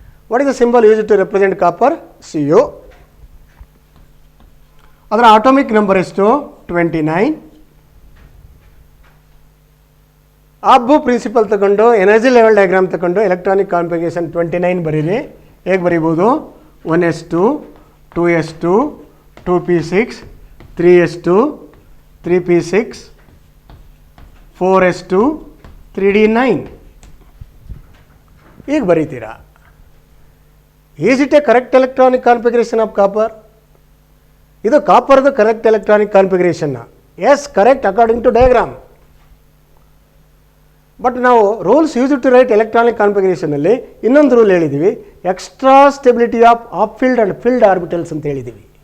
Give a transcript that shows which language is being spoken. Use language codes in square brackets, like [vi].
[en] What is the symbol use to represent copper? Cu. [kn] ಅದರ atomic number ಎಷ್ಟು? 29. ಅಬ್ಬು principal ತಗೊಂಡು energy level diagram ತಗೊಂಡು electronic configuration 29 ಬರೀರಿ. ಹೇಗೆ ಬರೀಬೋದು? 1s2, 2s2, 2p6, 3s2, 3p6, 4s2, 3d9 ಈಗ ಬರೀತೀರಾ. [en] Is it a correct electronic configuration of copper? [kn] ಇದು ಕಾಪರ್ದು correct electronic ಕಾನ್ಫಿಗರೇಷನ್ನ. [en] Yes, correct according to diagram. [kn] But ನಾವು rules use to right electronic ಕಾನ್ಫಿಗರೇಷನಲ್ಲಿ ಇನ್ನೊಂದು rule ಹೇಳಿದ್ದೀವಿ, [en] extra stability of filled and filled orbitals [kn] ಅಂತ ಹೇಳಿದ್ದೀವಿ.